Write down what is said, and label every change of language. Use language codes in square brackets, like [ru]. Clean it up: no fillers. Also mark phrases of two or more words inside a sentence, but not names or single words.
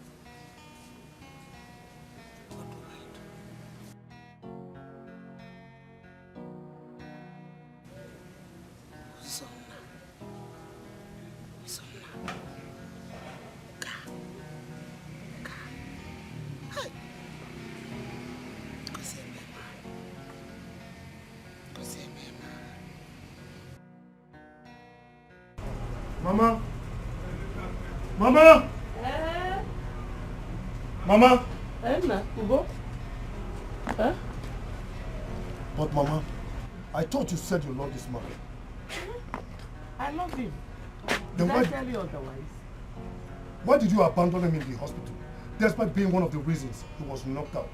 [en] What do I do? Sona. Hey. Mama? Mama? Mama? Ugo? But Mama, I thought you said you love this man. I love him. Then Did I tell you otherwise? Why did you abandon him in the hospital, despite being one of the reasons he was knocked out?